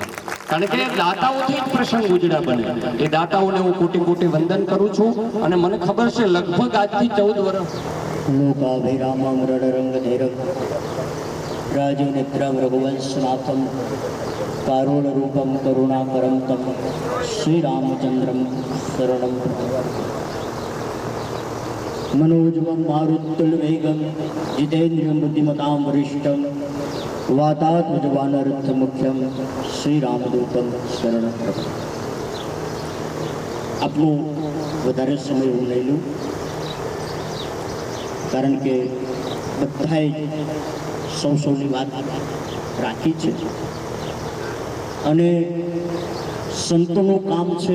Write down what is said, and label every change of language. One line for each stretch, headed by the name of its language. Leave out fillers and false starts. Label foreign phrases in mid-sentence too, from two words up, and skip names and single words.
Gujarati: કારણ કે દાતાઓથી જ પ્રસંગ ઉજળા બને. એ દાતાઓને હું કોટી કોટી વંદન કરું છું. અને મને ખબર છે લગભગ આજથી 14 વર્ષ
Sanskrit: લોકાભિરામં રણરંગધીરં રાજુનિદ્રં રઘુવંશનાથં કારુણરૂપં કરુણાકરં तं શ્રીરામચંદ્રં શરણં मनोजवं मारुत्तुल्यवेगं जितेन्द्रियं बुद्धिमतां वरिष्ठं वातात्मजवानरथमुख्यं श्रीरामदूतं शरणं प्रपद्ये.
Gujarati: આપનો વધારે સમય હું લઈ લઉં, કારણ કે બધાએ સૌની વાત રાખી છે અને સંતોનું કામ છે.